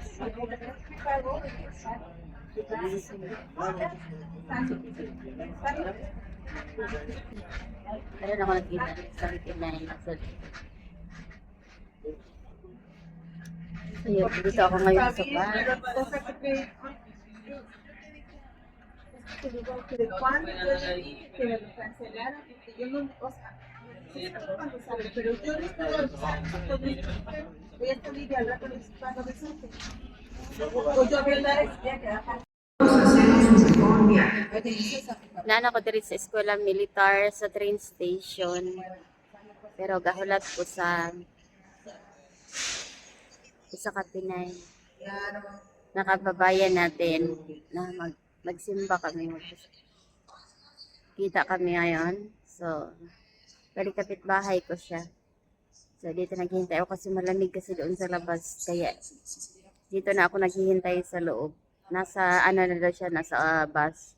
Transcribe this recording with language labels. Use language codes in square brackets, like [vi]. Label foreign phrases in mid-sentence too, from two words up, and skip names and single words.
[tl] Meron ako nakita sa 79. Ayun, dito ako ngayon sa bar. [es] ¿Cuándo que me lo cancelaron? Porque yo no, o sea, sí sé cuando sale, pero yo no estoy voy a estar libre al rato cuando me saque. O yo voy a dar el día que da. [ceb] Nana ko diri sa eskwela militar sa train station. Pero gahulat ko sa Kapinay. [tl] Nakababayan natin na magsimba kami. Kita kami ngayon. So, balik kapitbahay ko siya. So, dito naghihintay ako kasi malamig kasi doon sa labas. Kaya, dito na ako naghihintay sa loob. Nasa, ano na daw siya, nasa bus.